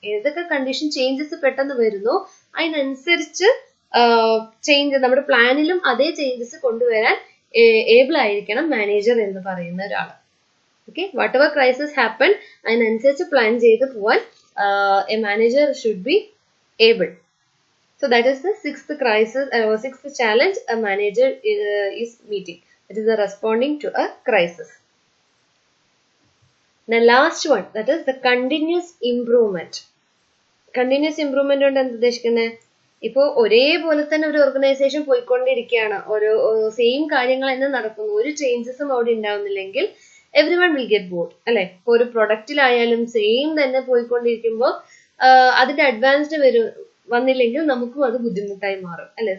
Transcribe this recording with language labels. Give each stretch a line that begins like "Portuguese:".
Malayalam: ഏതൊക്കെ condition changes പെട്ടെന്ന് വരുന്നോ അതിനനുസരിച്ച് ചേഞ്ച്, നമ്മുടെ പ്ലാനിലും അതേ ചേഞ്ചസ് കൊണ്ടുവരാൻ ഏബിൾ ആയിരിക്കണം മാനേജർ എന്ന് പറയുന്ന ഒരാൾ.
English: okay, whatever crisis happen
Malayalam: അതിനനുസരിച്ച് പ്ലാൻ ചെയ്ത് പോവാൻ
English: A manager should be able. So that is the sixth challenge a manager is meeting. That is the responding to a crisis. The last one, that is the continuous improvement.
Malayalam: Continuous improvement കൊണ്ട് എന്ത് ഉദ്ദേശിക്കുന്നത്? ഇപ്പോൾ ഒരേപോലെ തന്നെ ഒരു organisation പോയിക്കൊണ്ടിരിക്കുകയാണ്, ഓരോ same കാര്യങ്ങൾ തന്നെ നടക്കുന്നു, ഒരു ചേഞ്ചസും അവിടെ ഉണ്ടാവുന്നില്ലെങ്കിൽ
English: everyone will get bored
Malayalam: അല്ലെ. ഇപ്പോൾ ഒരു പ്രൊഡക്റ്റിലായാലും സെയിം തന്നെ പോയിക്കൊണ്ടിരിക്കുമ്പോൾ അതിന്റെ അഡ്വാൻസ്ഡ് വന്നില്ലെങ്കിൽ നമുക്കും അത് ബുദ്ധിമുട്ടായി മാറും അല്ലെ.